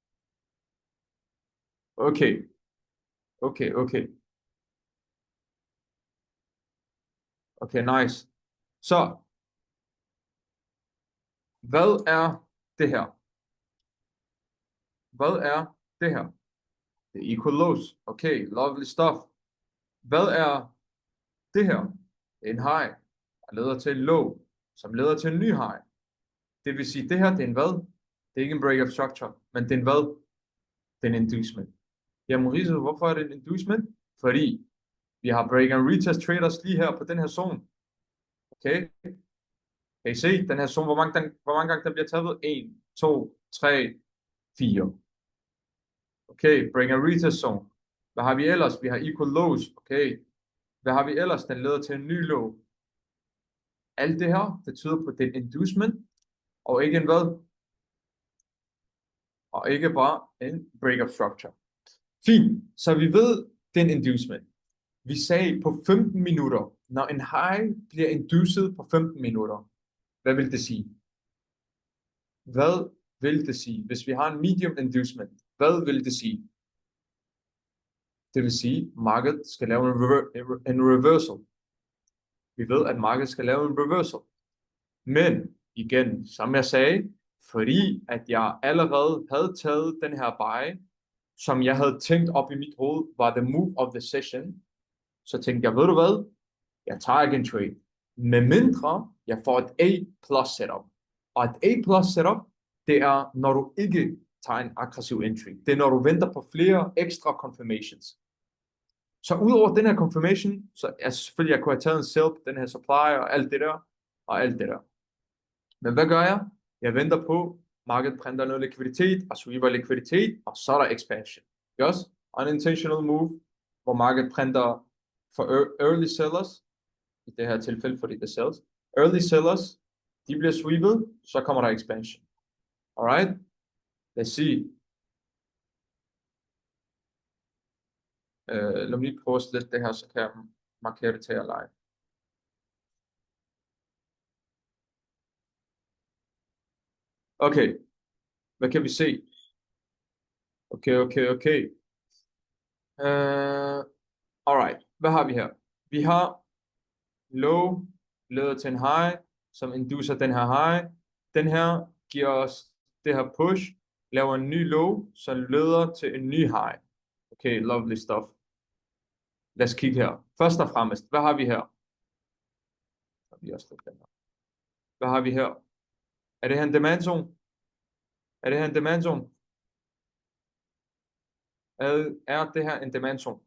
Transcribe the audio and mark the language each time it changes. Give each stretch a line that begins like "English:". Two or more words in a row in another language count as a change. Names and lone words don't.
English: Okay. Okay, nice.
Danish: Så, hvad er det her? Hvad er det her? Det er
English: equal lows. Okay, lovely stuff.
Danish: Hvad er det her? Det er en high, der leder til en low, som leder til en ny high. Det vil sige, det her, det er en hvad? Det er ikke en
English: break of structure,
Danish: men det er en hvad? Det er en inducement. Jamen, Riese, hvorfor er det en inducement? Fordi vi har
English: break and retest traders
Danish: lige her på den her zone. Okay? Kan I se den her zone, hvor mange gange den bliver taget? 1, 2, 3, 4.
English: Okay, break and retest zone.
Danish: Hvad har vi ellers? Vi har
English: equal lows.
Danish: Okay. Hvad har vi ellers? Den leder til en ny low. Alt det her, det tyder på, at det er en inducement, og ikke en hvad? Og ikke bare en
English: break of structure.
Danish: Fint, så vi ved, det er en inducement. Vi sagde på 15 minutter, når en high bliver induced på 15 minutter, hvad vil det sige? Hvad vil det sige? Hvis vi har en medium inducement, hvad vil det sige? Det vil sige, at markedet skal lave en reversal. Vi ved, at markedet skal lave en reversal. Men igen, som jeg sagde, fordi at jeg allerede havde taget den her buy, som jeg havde tænkt op i mit hoved, var
English: the move of the session,
Danish: så tænkte jeg, ved du hvad? Jeg tager ikke en trade. Med mindre jeg får et A+ setup. Og et A+ setup, det er, når du ikke tager en aggressiv entry. Det er, når du venter på flere ekstra confirmations. Så udover den her confirmation, så selvfølgelig, jeg kunne have taget en sell på den her supply og alt det der. Men hvad gør jeg? Jeg venter på, markedet printer noget likviditet, og sweeper likviditet, og så er der expansion.
English: Yes? Unintentional move,
Danish: hvor markedet printer for
English: early sellers,
Danish: i det her tilfælde, fordi det er sales.
English: Early sellers,
Danish: de bliver sweepet, så kommer der expansion. Alright? Lad os se. Lad mig lige prøve at slette det her, så kan jeg markere det til jer live. Okay, hvad kan vi se? Okay. Alright, hvad har vi her? Vi har low, leder til en high, som inducer den her high. Den her giver os det her push, laver en ny low, som leder til en ny high.
English: Okay, lovely stuff.
Danish: Lad os kigge her. Først og fremmest, hvad har vi her? Hvad har vi her? Er det her en
English: demand zone?
Danish: Er det her en
English: demand zone?